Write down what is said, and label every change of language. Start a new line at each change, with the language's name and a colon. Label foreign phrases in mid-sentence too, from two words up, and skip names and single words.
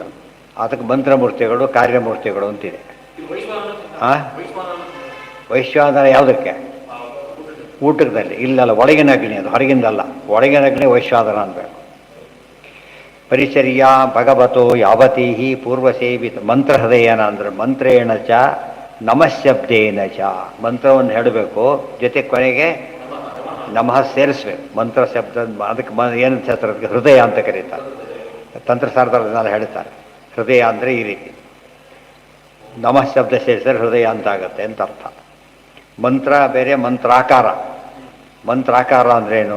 Kannada: ಅದಕ್ಕೆ ಮಂತ್ರಮೂರ್ತಿಗಳು ಕಾರ್ಯಮೂರ್ತಿಗಳು ಅಂತಿದೆ. ಹಾಂ, ವೈಶ್ವಾನರ ಯಾವುದಕ್ಕೆ? ಊಟದಲ್ಲಿ ಇಲ್ಲಲ್ಲ, ಒಳಗಿನ ಅಗ್ನಿ. ಅದು ಹೊರಗಿಂದಲ್ಲ, ಒಳಗಿನ ಅಗ್ನಿ ವೈಶ್ವಾನರ ಅನ್ಬೇಕು.
Sanskrit: ಪರಿಚರ್ಯಾ ಭಗವತೋ ಯಾವತೀ ಪೂರ್ವಸೇವಿತ ಮಂತ್ರಹೃದಯನ ಅಂದ್ರೆ ಮಂತ್ರೇಣ ಚ ನಮಃಶಬ್ದೇನ ಚ.
Kannada: ಮಂತ್ರವನ್ನು ಹೇಳಬೇಕು, ಜೊತೆ ಕೊನೆಗೆ ನಮಃ ಸೇರಿಸ್ಬೇಕು. ಮಂತ್ರ ಶಬ್ದ ಅದಕ್ಕೆ ಏನಂತ ಹೇಳ್ತಾರೆ? ಅದಕ್ಕೆ ಹೃದಯ ಅಂತ ಕರೀತಾರೆ. ತಂತ್ರಸಾರದಲ್ಲಿ ಹೇಳ್ತಾರೆ ಹೃದಯ ಅಂದರೆ ಈ ರೀತಿ. ನಮಃ ಶಬ್ದ ಸೇರಿಸಿದ್ರೆ ಹೃದಯ ಅಂತ ಆಗುತ್ತೆ ಅಂತ ಅರ್ಥ. ಮಂತ್ರ ಬೇರೆ, ಮಂತ್ರಾಕಾರ. ಮಂತ್ರಾಕಾರ ಅಂದ್ರೇನು?